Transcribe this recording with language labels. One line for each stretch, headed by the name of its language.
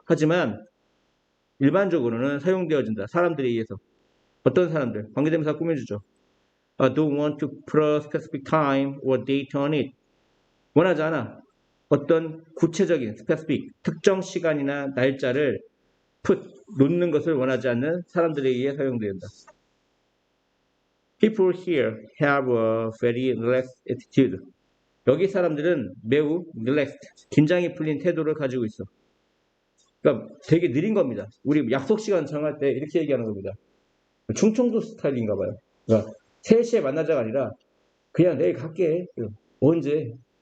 Korean: 하지만 일반적으로는 사용되어진다. 사람들에 의해서. 어떤 사람들? 관계대명사 꾸며주죠.
English: don't want to put a specific time or date on it.
Korean: 원하지 않아. 어떤 구체적인 specific, 특정 시간이나 날짜를 놓는 것을 원하지 않는 사람들에 의해 사용된다.
English: People here have a very relaxed attitude.
Korean: 여기 사람들은 매우 relaxed, 긴장이 풀린 태도를 가지고 있어. 그러니까 되게 느린 겁니다. 우리 약속 시간 정할 때 이렇게 얘기하는 겁니다. 충청도 스타일인가 봐요. 그러니까 3시에 만나자가 아니라 그냥 내일 갈게. 언제?